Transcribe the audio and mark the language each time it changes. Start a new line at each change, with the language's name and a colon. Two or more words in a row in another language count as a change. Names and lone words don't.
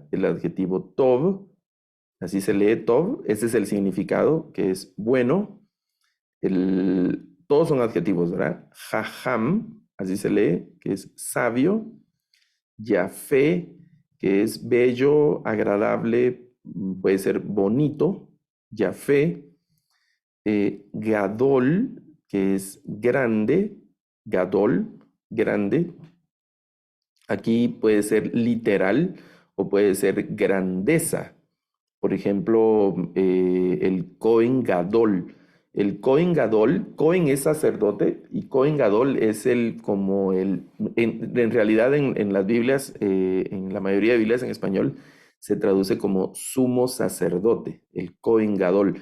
Spanish: El adjetivo tov, así se lee tov, ese es el significado, que es bueno. Todos son adjetivos, ¿verdad? Jajam, así se lee, que es sabio. Yafé, que es bello, agradable, puede ser bonito.
Hebrew: יפה. גדול,
Spanish: que es grande. Gadol, grande. Aquí puede ser literal o puede ser grandeza. Por ejemplo, el
Hebrew: כהן גדול.
Spanish: El
Hebrew: כהן גדול,
Spanish: Cohen es sacerdote y
Hebrew: כהן גדול
Spanish: es en realidad en las Biblias, en la mayoría de Biblias en español, se traduce como sumo sacerdote, el
Hebrew: כהן גדול.